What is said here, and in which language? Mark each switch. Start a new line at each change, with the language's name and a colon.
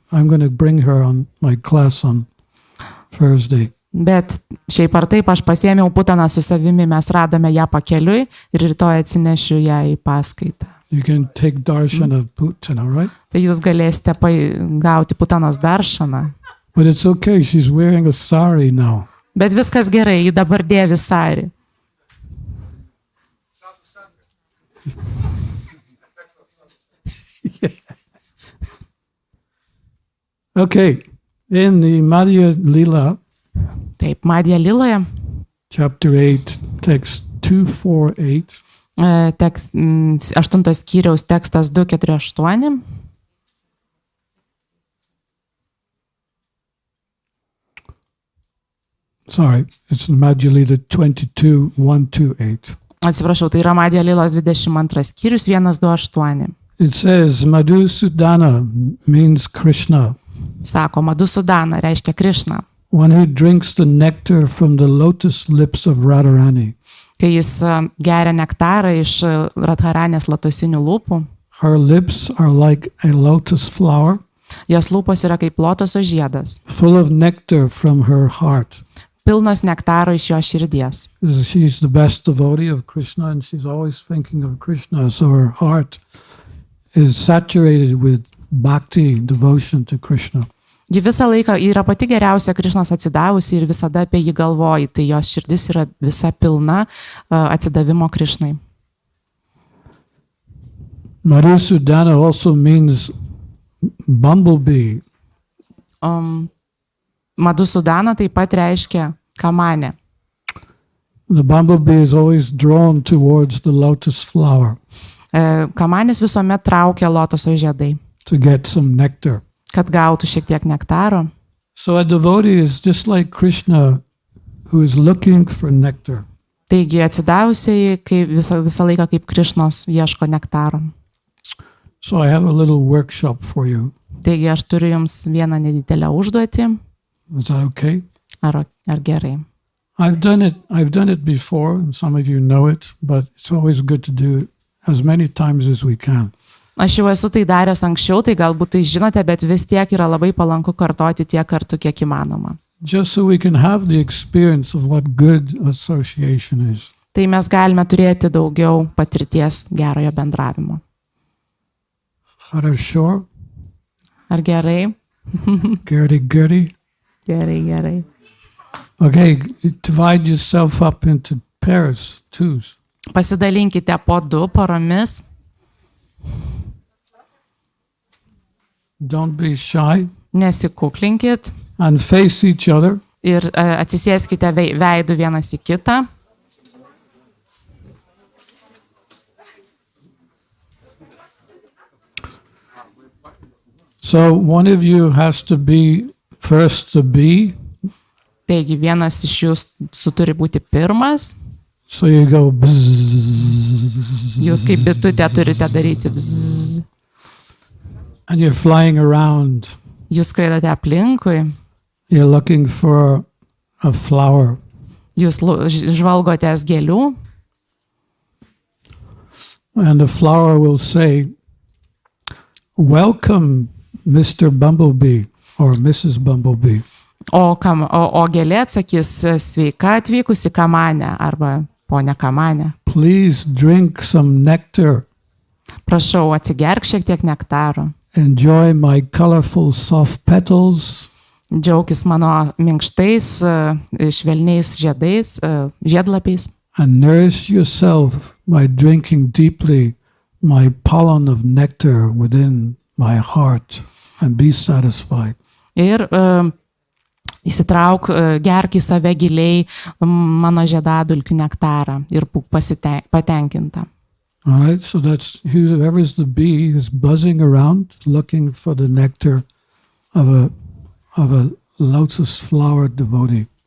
English: I'm going to bring her on my class on Thursday.
Lithuanian: Bet šiaip ar taip aš pasiėmiau Putaną su savimi, mes radome ją pakeliui ir rytoj atsinešiu ją į paskaitą.
English: You can take darshan of Putana, right?
Lithuanian: Tai jūs galėsite gauti Putanos darshaną.
English: But it's okay, she's wearing a sari now.
Lithuanian: Bet viskas gerai, ji dabar dėvi sari.
English: Okay, in the Madhya Lila,
Lithuanian: Taip, Madhya Liloje,
English: chapter 8, text 248,
Lithuanian: 8 skyriaus tekstas 248.
English: Sorry, it's Madhya Lila 22, 128.
Lithuanian: Atsiprašau, tai yra Madhya Lilos 22 skyrius 128.
English: It says, Madhusudana means Krishna,
Lithuanian: Sako, Madhusudana reiškia Krishna.
English: one who drinks the nectar from the lotus lips of Radharani.
Lithuanian: Kai jis geria nektarą iš Radharanės lotosinių lūpų,
English: Her lips are like a lotus flower,
Lithuanian: jos lūpos yra kaip lotoso žiedas,
English: full of nectar from her heart.
Lithuanian: pilnos nektaro iš jo širdies.
English: She's the best devotee of Krishna and she's always thinking of Krishna, so her heart is saturated with bhakti, devotion to Krishna.
Lithuanian: Ji visą laiką yra pati geriausia Krišnos atsidavusi ir visada apie jį galvoji, tai jos širdis yra visa pilna atsidavimo Krišnai.
English: Madhusudana also means bumblebee.
Lithuanian: Madhusudana taip pat reiškia kamanė.
English: The bumblebee is always drawn towards the lotus flower
Lithuanian: Kamanės visuomet traukia lotoso žiedai,
English: to get some nectar.
Lithuanian: kad gautų šiek tiek nektaro.
English: So a devotee is just like Krishna who is looking for nectar.
Lithuanian: Taigi atsidavusiai visą laiką kaip Krišnos ieško nektaro.
English: So I have a little workshop for you.
Lithuanian: Taigi aš turiu jums vieną nedidelę užduotį.
English: Is that okay?
Lithuanian: Ar gerai?
English: I've done it before, and some of you know it, but it's always good to do it as many times as we can.
Lithuanian: Aš jau esu tai daręs anksčiau, tai galbūt tai žinote, bet vis tiek yra labai palanku kartoti tiek kartų, kiek įmanoma.
English: Just so we can have the experience of what good association is.
Lithuanian: Tai mes galime turėti daugiau patirties gerojo bendravimo.
Russian: Хорошо?
Lithuanian: Ar gerai?
English: Goody.
Lithuanian: Gerai.
English: Okay, divide yourself up into pairs, twos.
Lithuanian: Pasidalinkite po 2 poromis.
English: Don't be shy
Lithuanian: Nesikuklinkit
English: and face each other.
Lithuanian: ir atsisėskite veidų vienas į kitą.
English: So one of you has to be first to be.
Lithuanian: Taigi vienas iš jūsų turi būti pirmas.
English: So you go bzzz.
Lithuanian: Jūs kaip bitutė turite daryti bzzz.
English: And you're flying around.
Lithuanian: Jūs skraidote aplinkui.
English: You're looking for a flower.
Lithuanian: Jūs žvalgotės gėlių.
English: And the flower will say, "Welcome, Mr. Bumblebee or Mrs. Bumblebee."
Lithuanian: O gėlė atsakys, sveika atvykusi kamanė arba ponia kamanė.
English: Please drink some nectar.
Lithuanian: Prašau, atsigerk šiek tiek nektaro.
English: Enjoy my colorful soft petals.
Lithuanian: Džiaukis mano minkštais, švelniais žiedais, žiedlapiais.
English: And nourish yourself by drinking deeply my pollen of nectar within my heart and be satisfied.
Lithuanian: Ir įsitrauk, gerk į save giliai mano žiedadulkių nektarą ir būk patenkinta.
English: All right, so that's whoever's the bee is buzzing around looking for the nectar of a lotus flower devotee.